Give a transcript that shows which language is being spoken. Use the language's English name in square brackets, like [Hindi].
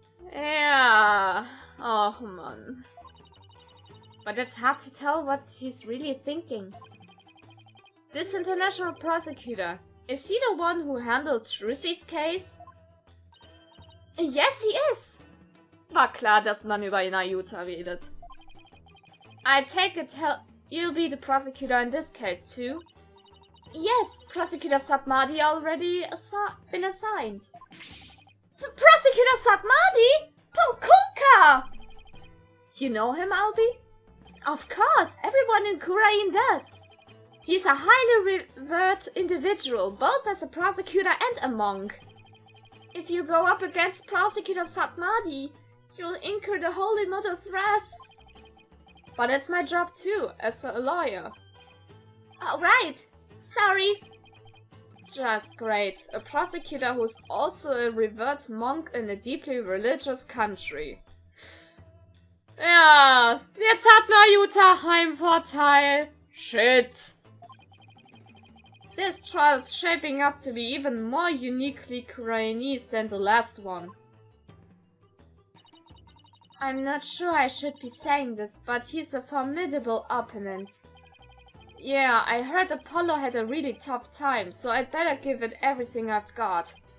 [English] Yeah, oh man. But it's hard to tell what she's really thinking. This international prosecutor, is he the one who handled Trucy's case? Yes, he is! [German] War klar, dass man über Ayuta redet. [English] I take it you'll be the prosecutor in this case too? Yes, Prosecutor Satmadi already been assigned. Prosecutor Satmadi? Pukunka! You know him, Albi? Of course, everyone in Korean does. He's a highly revered individual, both as a prosecutor and a monk. If you go up against Prosecutor Satmadi, you'll incur the Holy Mother's wrath. But it's my job too, as a lawyer. Oh, right. Sorry. Just great. A prosecutor who's also a revered monk in a deeply religious country. [German] Ja, jetzt hat Nayuta Heimvorteil. [English] Shit. This trial's shaping up to be even more uniquely Koreanese than the last one. I'm not sure I should be saying this, but he's a formidable opponent. Yeah, I heard Apollo had a really tough time, so I'd better give it everything I've got.